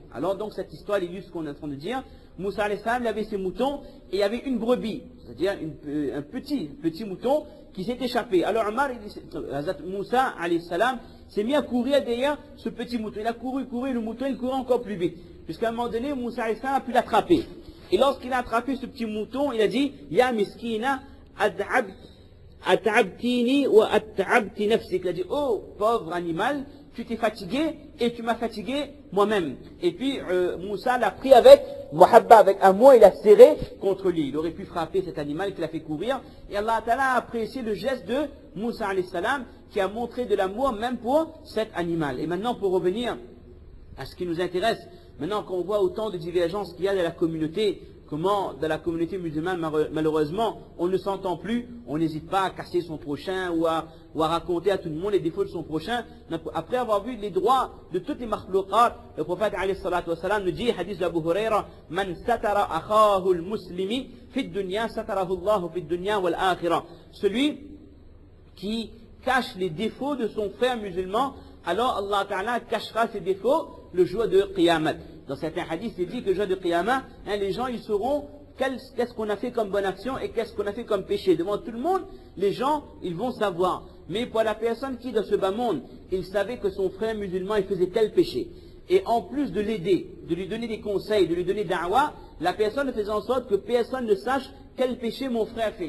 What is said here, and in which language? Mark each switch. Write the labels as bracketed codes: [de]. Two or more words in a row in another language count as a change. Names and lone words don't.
[fr] Alors donc cette histoire illustre ce qu'on est en train de dire. Moussa [ar] عليه السلام, [fr] il avait ses moutons et il y avait une brebis, c'est-à-dire un petit mouton qui s'est échappé. Alors Moussa [ar] عليه السلام [fr] s'est mis à courir derrière ce petit mouton. Il a couru, le mouton il courait encore plus vite. Jusqu'à un moment donné, Moussa [ar] عليه السلام [fr] a pu l'attraper. Et lorsqu'il a attrapé ce petit mouton, il a dit « [ar] يا مسكينة أتعبتني وأتعبت نفسك [fr] » Il a dit « Oh pauvre animal, tu t'es fatigué et tu m'as fatigué moi-même. » Et puis Moussa l'a pris avec muhabba, avec amour, il l'a serré contre lui. Il aurait pu frapper cet animal qui l'a fait courir. Et [ar] الله تعالى [fr] a apprécié le geste de Moussa [ar] عليه السلام [fr] qui a montré de l'amour même pour cet animal. Et maintenant pour revenir à ce qui nous intéresse, maintenant qu'on voit autant de divergences qu'il y a dans la communauté comment dans la communauté musulmane, malheureusement, on ne s'entend plus, on n'hésite pas à casser son prochain ou à raconter à tout le monde les défauts de son prochain. Après avoir vu les droits de toutes les makhlouqat, le prophète [ar] عليه الصلاة والسلام [fr] nous dit, hadith d'Abu Huraira, [ar] من ستر أخاه المسلم في الدنيا ستره الله في الدنيا والآخرة. [fr] Celui qui cache les défauts de son frère musulman, alors [ar] الله تعالى [fr] cachera ses défauts le jour de Qiyamah. Dans certains hadiths, il dit que le jour de Qiyamah, les gens ils sauront qu'est-ce qu'on a fait comme bonne action et qu'est-ce qu'on a fait comme péché. Devant tout le monde, les gens, ils vont savoir. Mais pour la personne qui, dans ce bas monde, il savait que son frère musulman, il faisait tel péché, et en plus de l'aider, de lui donner des conseils, de lui donner da'wah, la personne faisait en sorte que personne ne sache quel péché mon frère fait.